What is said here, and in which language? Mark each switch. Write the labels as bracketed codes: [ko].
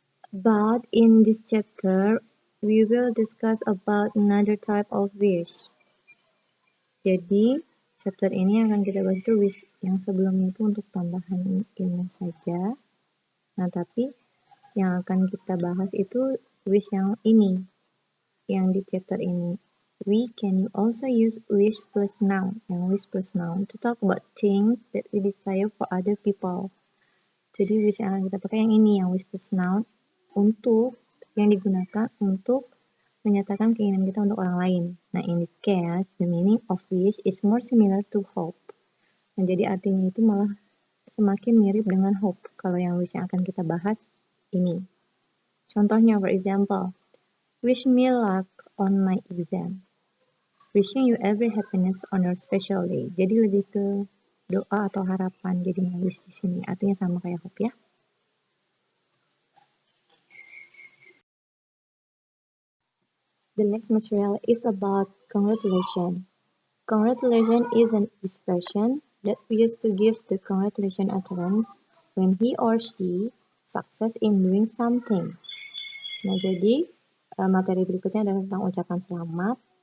[en] But in this chapter, we will discuss about another type of wish. [id] Jadi, chapter ini akan kita bahas itu wish yang sebelumnya itu untuk tambahan ilmu saja. Nah, tapi yang akan kita bahas itu wish yang ini, yang di chapter ini. [en] We can also use wish plus noun, to talk about things that we desire for other people. [id] Jadi wish yang akan kita pakai yang ini, yang wish plus noun, yang digunakan untuk menyatakan keinginan kita untuk orang lain. [en] Nah, in this case, the meaning of wish is more similar to hope. [id] Nah, jadi artinya itu malah semakin mirip dengan hope kalau yang wish yang akan kita bahas ini. [en] Contohnya, for example, wish me luck on my exam. Wishing you every happiness on your special day. [id] Jadi lebih ke doa atau harapan jadinya wish di sini. Artinya sama kayak hope ya. [en] The next material is about congratulation. Congratulation is an expression that we use to give the congratulation utterance when he or she success in doing something. [id] Nah, jadi materi berikutnya adalah tentang ucapan selamat.